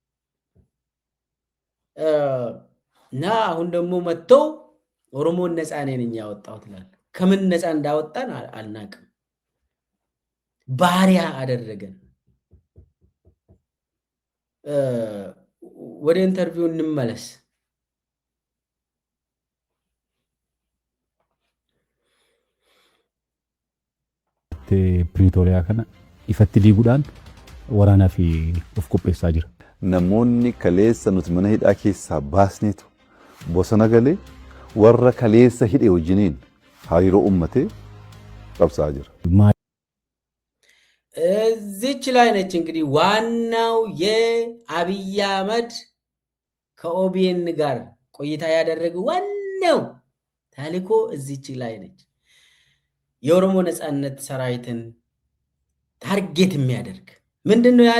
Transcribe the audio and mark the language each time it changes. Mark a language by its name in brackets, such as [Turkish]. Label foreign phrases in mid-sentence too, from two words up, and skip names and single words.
[Amharic] እና አሁን ደግሞ መጥተው ኦሮሞን ነፃ ነኝ ያወጣሁት ይላል። ከምን ነፃ እንዳወጣን አልናቅም። ባሪያ አደረገን። ወደ ኢንተርቪው እንመለስ። [Oromo] Pretoria kana ifatti diiguudhaan waraanaa fi of qopheessaa jira. Namoonni kaleessa nuti mana hidhaa keessaa baasneetu bosona galee warra kaleessa hidhe wajjiniin hariiroo uummatee qabsaa jira. [Amharic] እዚች ላይ ነች እንግዲህ ዋናው የአብይ አህመድ ከኦቢኤን ጋር ቆይታ ያደረገ ዋናው ታሪኮ እዚች ላይ ነች። የኦሮሞ ነፃነት ሰራዊትን ታርጌት የሚያደርግ ምንድነው ያለ?